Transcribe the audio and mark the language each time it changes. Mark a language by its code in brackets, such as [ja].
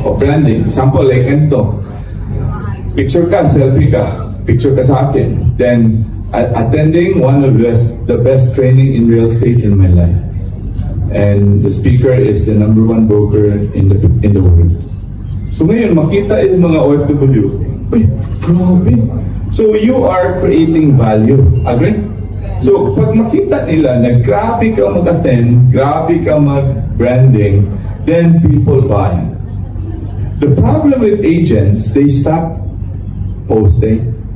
[tl] O branding, example like ito. Picture ka, selfie ka. Picture ka sa akin. [en] Then, attending one of the best training in real estate in my life. And the speaker is the number 1 broker in the world. [tl] So ngayon, makita yung mga OFW. Uy, grabe. [en] So you are creating value. Agree? So [tl] pag makita nila na grabe ka mag-attend, grabe ka mag-branding, [en] then people buy. The problem with agents, they stop posting.